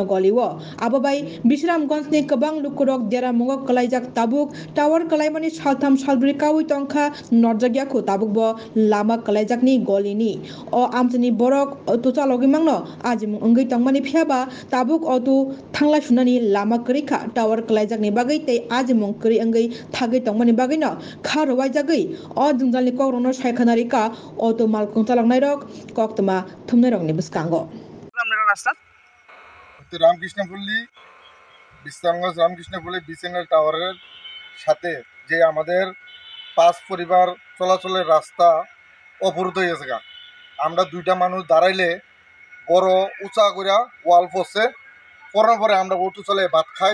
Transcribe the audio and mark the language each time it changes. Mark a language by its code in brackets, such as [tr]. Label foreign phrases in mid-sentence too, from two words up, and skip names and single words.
[trp] Goliwo abo bai Bichramganj ni kabang lukurok dera mongok klaijak tabuk tower kalaimani saltham salbri kawi tongkha norjagyako tabukbo lama kalaijakni golini o amchani borok auto chalogi mangno ajimung ongoi tongmani phiaba tabuk auto thangla sunani lama krikha tower kalaijakni bagai tei ajimung kri ongoi thagoi tongmani bagai no kharowai jagoi o jungjalni kokrono saikhanarika auto malkung chaloknai rok koktoma thumnai rokni bwskango [bn] রামকৃষ্ণপল্লী বিশ্রামগঞ্জ রামকৃষ্ণপল্লী বিএসএনএল টাওয়ারের সাথে যে আমাদের 5 পরিবার চলাচলের রাস্তা অবরুদ্ধ হয়ে গেছে। আমরা দুইটা মানুষ দাঁড়াইলে বড় উঁচা করে ওয়াল পড়ছে, পরে পরে আমরা অটো চলে ভাত খাই।